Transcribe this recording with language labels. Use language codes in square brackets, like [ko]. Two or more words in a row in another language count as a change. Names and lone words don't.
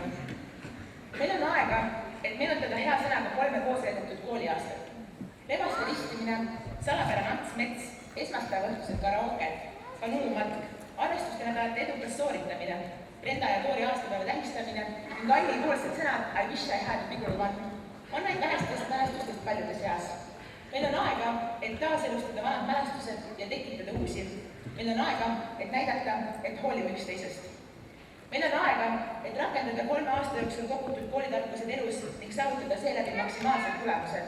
[et] Meil on aega, et meenutada hea sõnaga 3 koos veedetud kooliaastat. Lebaste ristimine, salapärane Ants Mets, esmaspäeva õhtused karaoked, kanuumatk, arvestuste nädalate edukas sooritamine, Brenda ja Toori aastapäeva tähistamine ning Aili poolsed sõnad [en] I wish I had a bigger one [et] on neid mälestustest paljude seas. Meil on aega, et taaselustada vanad mälestused ja tekitada uusi. Meil on aega, et näidata, et hoolime üksteisest. Meil on aega, et rakendada 3 aasta jooksul kogutud koolitarkused elus ning saavutada seeläbi maksimaalsed tulemused.